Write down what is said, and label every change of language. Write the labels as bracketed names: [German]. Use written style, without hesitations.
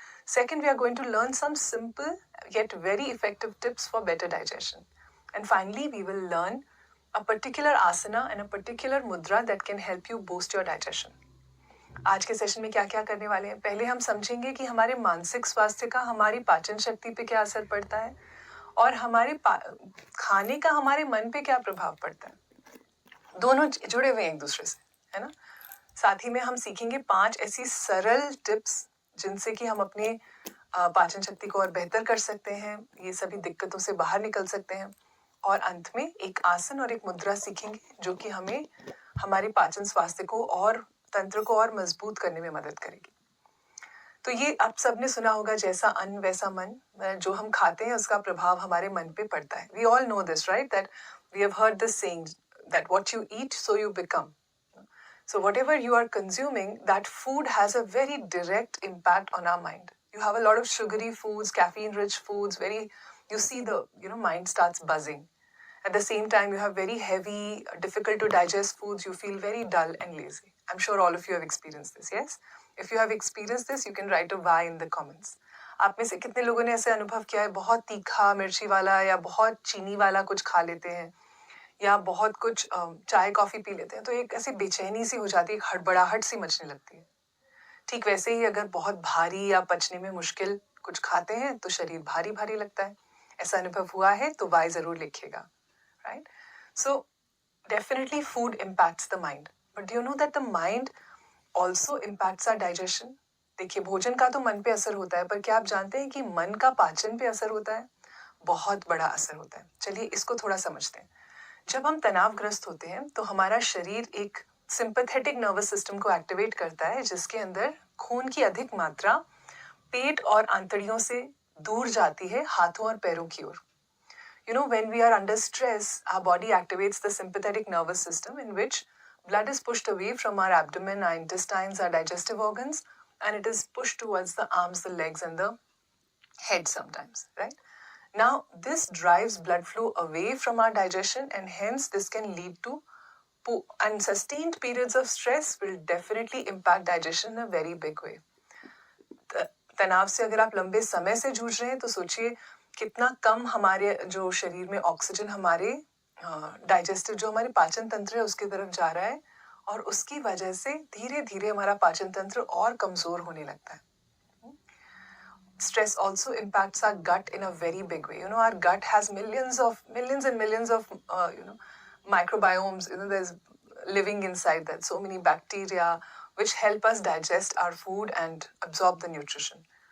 [English] Second, we are going to learn some simple yet very effective tips for better digestion. And finally, we will learn a particular asana and a particular mudra that can help you boost your digestion. [Hindi] आज के session में क्या क्या करने वाले हैं, पहले हम समझेंगे कि हमारे मानसिक स्वास्थ्य का हमारी पाचन शक्ति पे क्या असर पड़ता है और हमारे खाने का हमारे मन पे क्या प्रभाव पड़ता है. दोनों जुड़े हुए हैं एक दूसरे से, है ना. साथ ही में हम सीखेंगे 5 ऐसी सरल टिप्स जिनसे कि हम अपने पाचन शक्ति को और बेहतर कर सकते हैं, ये सभी दिक्कतों से बाहर निकल सकते हैं. और अंत में एक आसन और एक मुद्रा सीखेंगे जो कि हमें हमारे पाचन स्वास्थ्य को और तंत्र को और मजबूत करने में मदद करेगी. तो ये आप सबने सुना होगा, जैसा अन्न वैसा मन. जो हम खाते हैं उसका प्रभाव हमारे मन पे पड़ता है. [English] We all know this, right? That we have heard this saying that what you eat so you become. So whatever you are consuming, that food has a very direct impact on our mind. You have a lot of sugary foods, caffeine-rich foods, you see the, mind starts buzzing. At the same time, you have very heavy, difficult to digest foods, you feel very dull and lazy. I'm sure all of you have experienced this, yes? If you have experienced this, you can write a Y in the comments. [Hindi] आप में से कितने लोगों ने ऐसे अनुभव किया है, बहुत तीखा मिर्ची वाला या बहुत चीनी वाला कुछ खा लेते हैं या बहुत कुछ चाय कॉफ़ी पी लेते हैं तो एक ऐसी बेचैनी सी हो जाती है, हड़बड़ाहट सी मचने लगती है. ठीक वैसे ही अगर बहुत भारी या पचने में मुश्किल कुछ खाते हैं तो शरीर भारी भारी लगता है. ऐसा अनुभव हुआ है तो वाई ज़रूर लिखिएगा, right? [English] So definitely food impacts the mind, but do you know that the mind also impacts our digestion. [Hindi] देखिए, भोजन का तो मन पे असर होता है, पर क्या आप जानते हैं कि मन का पाचन पे असर होता है? बहुत बड़ा असर होता है. चलिए इसको थोड़ा समझते हैं. जब हम तनावग्रस्त होते हैं तो हमारा शरीर एक सिंपैथेटिक नर्वस सिस्टम को एक्टिवेट करता है, जिसके अंदर खून की अधिक मात्रा पेट और आंतड़ियों से दूर जाती है हाथों और पैरों की ओर. [English] When we are under stress, our body activates the sympathetic nervous system in which blood is pushed away from our abdomen, our intestines, our digestive organs, and it is pushed towards the arms, the legs, and the head sometimes, right? Now, this drives blood flow away from our digestion, and hence this can lead to and sustained periods of stress will definitely impact digestion in a very big way. [Hindi] तनाव से अगर आप लंबे समय से जूझ रहे हैं तो सोचिए कितना कम हमारे जो शरीर में ऑक्सीजन हमारे डाइजेस्टिव जो हमारे पाचन तंत्र है उसकी तरफ जा रहा है, और उसकी वजह से धीरे धीरे हमारा पाचन तंत्र और कमजोर होने लगता है. [English] Stress also impacts our gut in a very big way. Our gut has millions and millions of microbiomes. There's living inside that, so many bacteria which help us digest our food and absorb the nutrition.